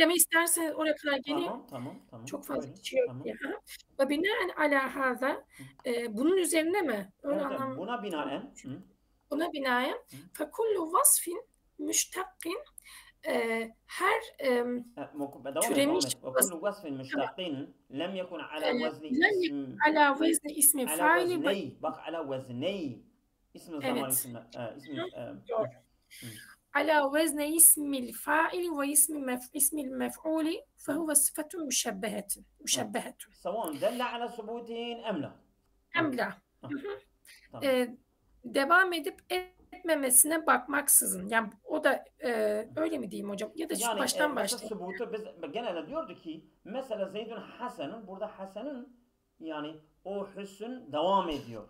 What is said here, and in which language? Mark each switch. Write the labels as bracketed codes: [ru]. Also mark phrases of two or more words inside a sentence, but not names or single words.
[tr] bilgileme isterseniz oraya kadar geleyim. Tamam, tamam, tamam. Çok fazla Buyurun. kişi yok Tamam. diye. Hı. [ar] وبناء على هذا, [tr] bunun üzerine mi? Öyle Evet, evet. anlam Buna tam binaen buna binaen hı, [ar] فكل وصف مشتق [tr] her türemiş [ar] وكل وصف مشتق لم يكن على وزن lem اسم على وزن اسم على فاعل و وزني bak على وزني اسم الزمان [tr] evet. [ar] اسم [tr] Doğru. [ar] على وزن اسم الفاعل واسم المفعول فهو صفة مشبهة. سواء دل على ثبوتين أم لا. Emla. [tr] Devam edip etmemesine bakmaksızın. Yani o da öyle mi diyeyim hocam? Ya da yani, baştan başlayalım. Sübutu biz genelde diyordu ki mesela Zeydun Hasan'ın burada Hasan'ın yani o hüsn devam ediyor.